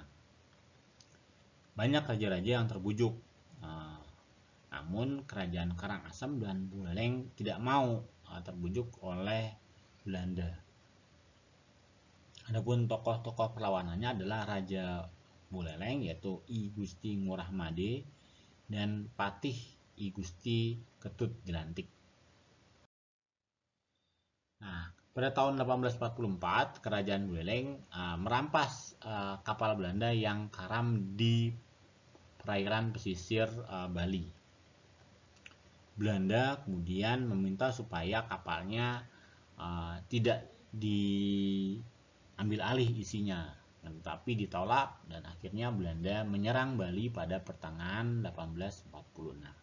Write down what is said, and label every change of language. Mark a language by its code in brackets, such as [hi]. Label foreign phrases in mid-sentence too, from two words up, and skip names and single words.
[id] Banyak raja-raja yang terbujuk, namun kerajaan Karangasem dan Buleleng tidak mau terbujuk oleh Belanda. Adapun tokoh-tokoh perlawanannya adalah Raja Buleleng yaitu I Gusti Ngurah Made dan Patih I Gusti Ketut Jelantik. Nah, pada tahun 1844 kerajaan Buleleng merampas kapal Belanda yang karam di perairan pesisir Bali. Belanda kemudian meminta supaya kapalnya tidak diambil alih isinya, tetapi ditolak dan akhirnya Belanda menyerang Bali pada pertengahan 1846.